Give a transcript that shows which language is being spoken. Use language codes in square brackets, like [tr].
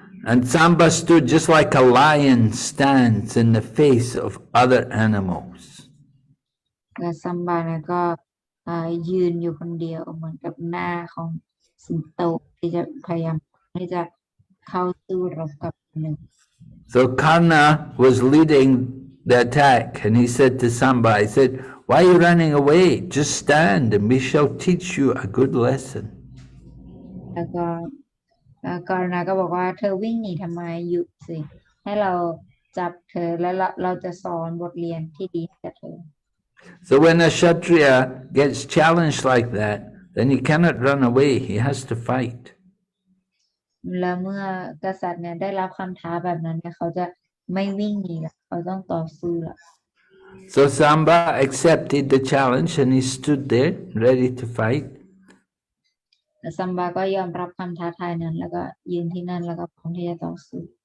[en] And Samba stood just like a lion stands in the face of other animals. [th] และซัมบาเนี่ยก็ยืนอยู่คนเดียวเหมือนกับหน้าของสิงโตที่จะพยายามที่จะเข้าสู้รบกับหนึ่ง [en] So Karna was leading the attack and he said to Samba, he said, "Why are you running away? Just stand and we shall teach you a good lesson." [th] แล้วก็กรณาก็บอกว่าเธอวิ่งหนีทำไมหยุดสิให้เราจับเธอแล้วเราจะสอนบทเรียนที่ดีให้กับเธอ [en] So when a Kshatriya gets challenged like that, then he cannot run away, he has to fight. [th] แล้วเมื่อกษัตริย์เนี่ยได้รับคำท้าแบบนั้นเนี่ยเขาจะไม่วิ่งหนีละเขาต้องต่อสู้ละ [en] So Samba accepted the challenge and he stood there ready to fight. [th] ซัมบาก็ยอมรับคำท้าทายนั้นแล้วก็ยืนที่นั่นแล้วก็พร้อมที่จะต่อสู้